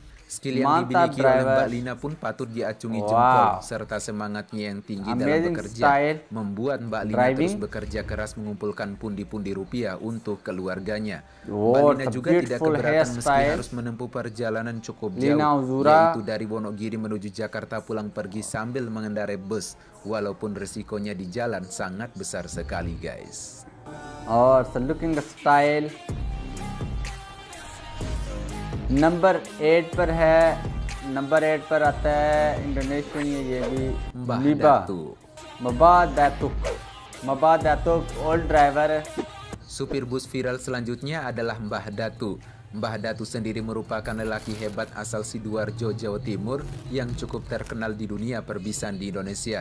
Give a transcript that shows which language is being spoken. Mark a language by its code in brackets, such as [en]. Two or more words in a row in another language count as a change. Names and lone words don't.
[id] Skill yang dimiliki oleh Mbak Lina pun patut diacungi jempol, serta semangatnya yang tinggi dalam bekerja membuat Mbak Lina terus bekerja keras mengumpulkan pundi-pundi rupiah untuk keluarganya. Mbak Lina juga tidak keberatan meski harus menempuh perjalanan cukup jauh, yaitu dari Wonogiri menuju Jakarta pulang pergi sambil mengendarai bus, walaupun resikonya di jalan sangat besar sekali, guys. [en] Looking the style. [hi] नंबर 8 पर है। नंबर 8 पर आता है इंडोनेशियन, ये भी Mbah Datuk [en] old driver. [id] Supir bus viral selanjutnya adalah Mbah Datu. Mbah Datu sendiri merupakan lelaki hebat asal Sidoarjo, Jawa Timur yang cukup terkenal di dunia perbisan di Indonesia.